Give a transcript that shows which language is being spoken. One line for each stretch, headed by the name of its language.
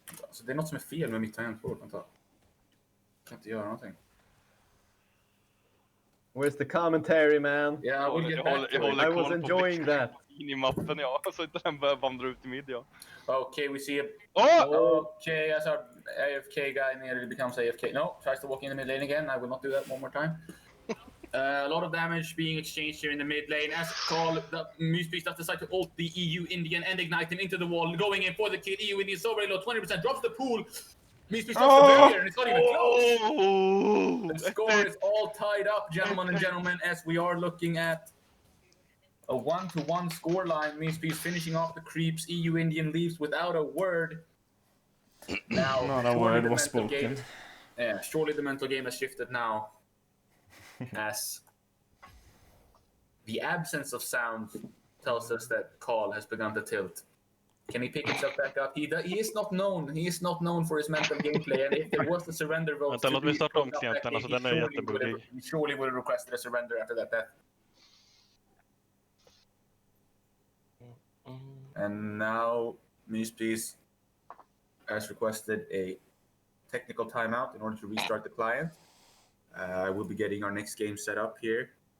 Swedish: Så det är något som är fel med mitt tangentbord. Vänta. Jag kan inte göra någonting.
English: Where's the commentary, man? Yeah, I will get back to it. I was enjoying that.
Swedish: I mappen, ja. Så inte den börjar vandra ut i mid, ja.
English: Okay, we see a... Oh! Okay, as our AFK guy nearly becomes AFK. No, tries to walk in the mid lane again. I will not do that one more time. A lot of damage being exchanged here in the mid lane. As Carl, the Meespeace does decide to ult the EU Indian and ignite him into the wall, going in for the kill. EU Indian so very low, 20%, drops the pool. Meespeace drops the barrier, and it's not even close. The score is all tied up, gentlemen, as we are looking at a 1-1 scoreline. Meespeace finishing off the creeps. EU Indian leaves without a word. Now, Not a word was spoken. Surely the mental game has shifted now. As the absence of sound tells us that Carl has begun to tilt. Can he pick himself back up? He is not known. He is not known for his mental gameplay. And if there was a surrender vote,
Swedish: Vänta, låt mig starta om klienten. Alltså den är jättebuggig.
English: He surely would have requested a surrender after that death. And now Meespeace has requested a technical timeout in order to restart the client. We'll be getting our next game set up here.